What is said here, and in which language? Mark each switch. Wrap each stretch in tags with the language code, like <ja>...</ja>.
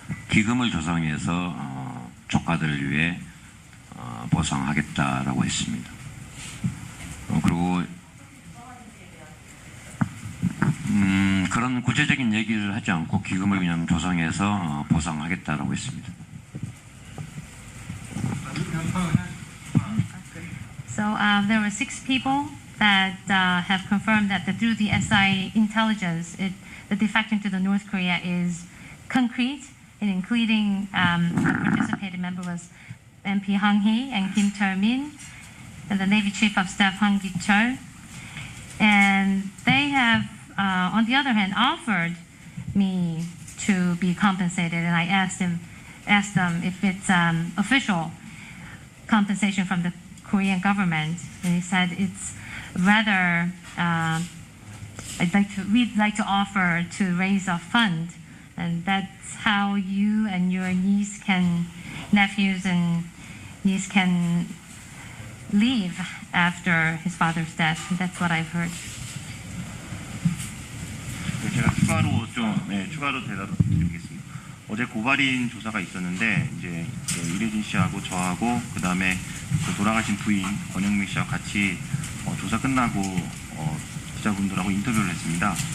<ko>기금을 조성해서 조카들을 위해 보상하겠다라고 했습니다. 그리고 그런 구체적인 얘기를 하지 않고 기금을 그냥 조성해서 보상하겠다라고 했습니다.</ko> <en>So there were 6 people that have confirmed that through the SI intelligence, the defection to the North Korea is concrete, and including the participating member was MP Hang Hee and Kim Chol-min, and the Navy Chief of Staff Hwang Ki-chol, and they have on the other hand, offered me to be compensated, and I asked them if it's official compensation from the Korean government, and he said it's rather we'd like to offer to raise a fund, and that's how you and your nephews and niece can leave after his father's death. That's what I've heard.</en> <ko>네, 제가 추가로 대답드리겠습니다. 어제 고발인 조사가 있었는데 이제 이래진 씨하고 저하고 그다음에 그 돌아가신 부인 권영미 씨와 같이 조사 끝나고 기자분들하고 인터뷰를 했습니다.</ko>